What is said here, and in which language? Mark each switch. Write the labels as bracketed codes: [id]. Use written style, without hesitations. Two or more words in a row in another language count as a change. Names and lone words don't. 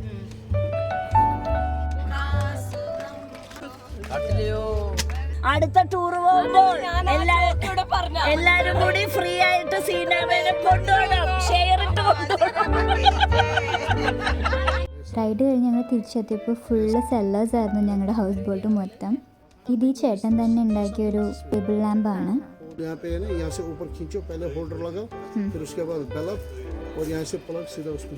[ml] അടുത്ത ടൂർ പോകുമ്പോൾ എല്ലാരും കൂടി ഫ്രീ ആയിട്ട് സീനാമേനെ കൊണ്ടുപോകണം, ഷെയർ ഇട്ട് കൊണ്ടുപോകണം. റൈഡ് കഴിഞ്ഞ് ഞങ്ങൾ തിരിച്ചെത്തിയപ്പോൾ [en] full sellers [ml] ആയിരുന്നു ഞങ്ങളുടെ [en] house boat [ml] മൊത്തം. ഇത് ഈ ചേട്ടൻ തന്നെ ഉണ്ടാക്കിയ ഒരു टेबल ലാമ്പാണ്. [hi] यहाँ पे है ना, यहाँ से ऊपर खींचो, पहले होल्डर लगाओ, फिर उसके बाद बल्ब और यहाँ से प्लग सीधा उसमें.